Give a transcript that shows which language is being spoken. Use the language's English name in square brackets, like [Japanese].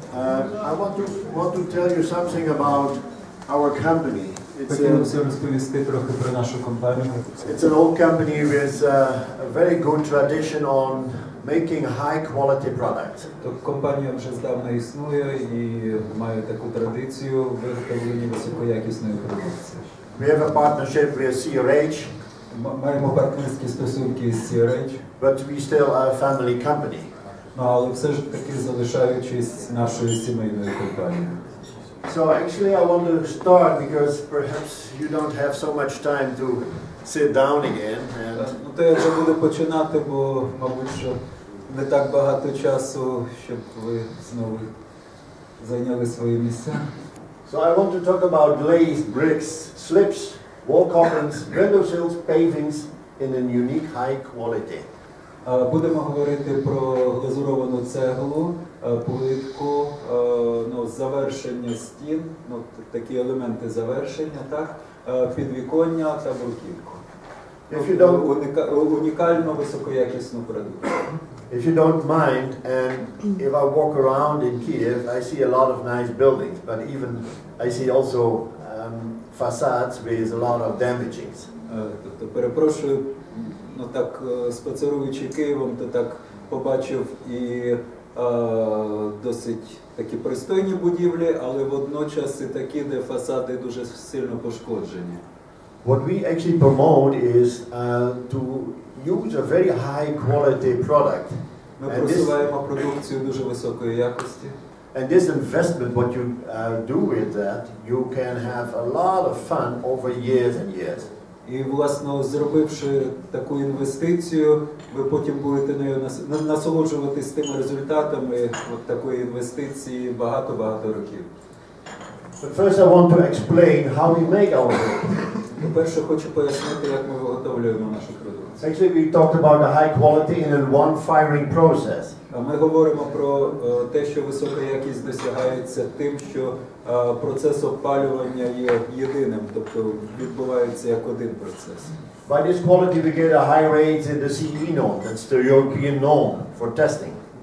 [English] I want to tell you something about our company. [Ukrainian] Хотілося розповісти трохи про нашу компанію. [English] It's an old company with a very good tradition on making high quality products. [Ukrainian] Компанія вже здавна існує і має таку традицію виготовлення високоякісної продукції. [English] We have a partnership with CRH. [Ukrainian] Маємо партнерські стосунки з CRH. [English] But we still are a family company. [Ukrainian] Але все ж таки залишаючись нашою сімейною компанією. [English] So actually I want to start because perhaps you don't have so much time to sit down again. [Ukrainian] Ну то я вже буду починати, бо мабуть, що не так багато часу, щоб ви знову зайняли свої місця. [English] So I want to talk about glazed bricks, slips, wall coverings, window sills, pavings in a unique high quality. [Ukrainian] Будемо говорити про глазуровану цеглу, плитку, завершення стін, такі елементи завершення, так, підвіконня та бруківку. Унікальну високоякісну продукцію. [English] If you don't mind, and if I walk around in Kiev, I see a lot of nice buildings, but even I see also facades with a lot of damagings. [Ukrainian] Тобто, перепрошую, так, спацеруючи Києвом, то так побачив і досить такі пристойні будівлі, але водночас і такі, де фасади дуже сильно пошкоджені. [English] What we actually promote is to use a very high quality product. [Ukrainian] Ми просуваємо продукцію дуже високої якості. [English] And this investment, what you do with that, you can have a lot of fun over years and years. [Ukrainian] І, власне, зробивши таку інвестицію, ви потім будете нею насолоджуватись тими результатами такої інвестиції багато-багато років. [English] But first I want to explain how we make our products. [Ukrainian] По-перше, хочу пояснити, як ми виготовлюємо нашу продукцію. [English] Actually, we talked about the high quality in one firing process. [Ukrainian] Ми говоримо про те, що висока якість досягається тим, що процес опалювання є єдиним, тобто відбувається як один процес. [English] By this quality we get a high rate in the CE norm, that's the European norm for testing.